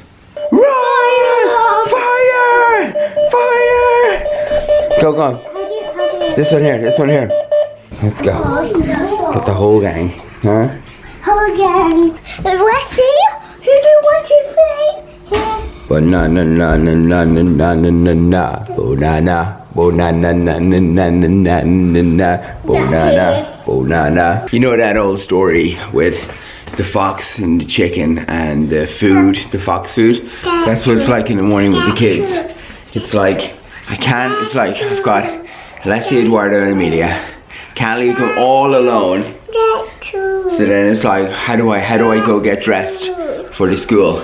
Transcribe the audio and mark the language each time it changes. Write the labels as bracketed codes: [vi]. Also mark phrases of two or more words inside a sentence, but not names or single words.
[en] Run! Fire! Fire! Go, go. This one here, this one here. Let's go. Get the whole gang, huh? Whole gang. Wesley, who do you want to play? Banana, na na na na na na na na. Banana, banana, na na na na na na na. Banana, banana. You know that old story with the fox and the chicken and the food, the fox food? That's what it's like in the morning with the kids. It's like, it's like I've got Alessia, Eduardo and Emilia. Can't leave them all alone. So then it's like, how do I go get dressed for the school?